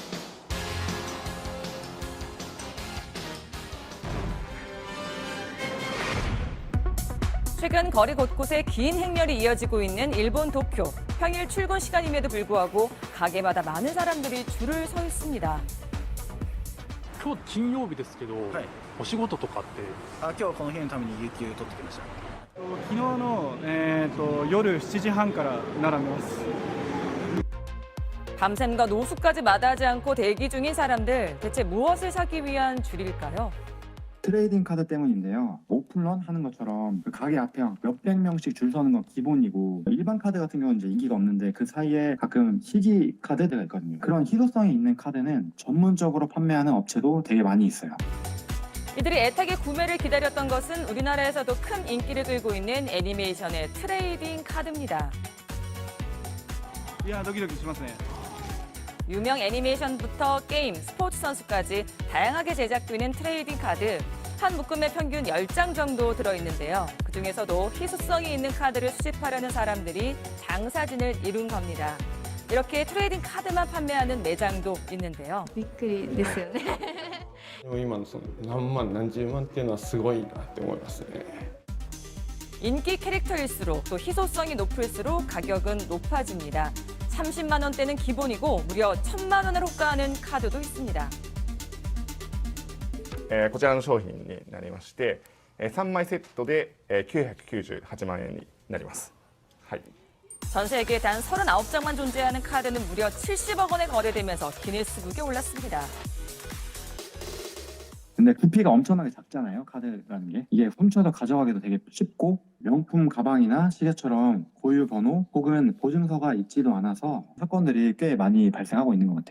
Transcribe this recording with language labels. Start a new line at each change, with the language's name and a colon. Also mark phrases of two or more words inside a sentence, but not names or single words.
Korean: 최근 거리 곳곳에 긴 행렬이 이어지고 있는 일본 도쿄. 평일 출근 시간임에도 불구하고 가게마다 많은 사람들이 줄을 서 있습니다.
Japanese: 今日金曜日ですけど、お仕事とかって？今日はこの日のために有給取ってきました。昨日の、夜7時半から並びます。
Korean: 밤샘과 노숙까지 마다하지 않고 대기 중인 사람들, 대체 무엇을 사기 위한 줄일까요? 트레이딩 카드 때문인데요. 오픈런 하는 것처럼 그 가게 앞에 몇백 명씩 줄 서는 건 기본이고 일반 카드 같은 경우는 이제 인기가 없는데 그 사이에 가끔 희귀 카드가 있거든요. 그런 희소성이 있는 카드는 전문적으로 판매하는 업체도 되게 많이 있어요. 이들이 애타게 구매를 기다렸던 것은 우리나라에서도 큰 인기를 끌고 있는 애니메이션의 트레이딩 카드입니다.
Japanese: 이야, 도기도기 しますね.
Korean: 유명 애니메이션부터 게임, 스포츠 선수까지 다양하게 제작되는 트레이딩 카드. 한 묶음에 평균 10장 정도 들어있는데요. 그중에서도 희소성이 있는 카드를 수집하려는 사람들이 장사진을 이룬 겁니다. 이렇게 트레이딩 카드만 판매하는 매장도 있는데요.
Japanese: びっくりですよね。今のその何万何十万っていうのはすごいなって思いますね。
Korean: 인기 캐릭터일수록 또 희소성이 높을수록 가격은 높아집니다. 30만 원대는 기본이고 무려 1,000만 원을 호가하는 카드도 있습니다.
Japanese: こちらの商品になりまして、3枚セットで998万円になります。はい。
Korean: 전 세계에 단 39장만 존재하는 카드는 무려 70억 원에 거래되면서 기네스북에 올랐습니다. 근데 부피가 엄청나게 작잖아요. 카드라는 게. 이게 훔쳐서 가져가기도 되게 쉽고 명품 가방이나 시계처럼 고유 번호 혹은 보증서가 있지도 않아서 사건들이 꽤 많이 발생하고 있는 것 같아요.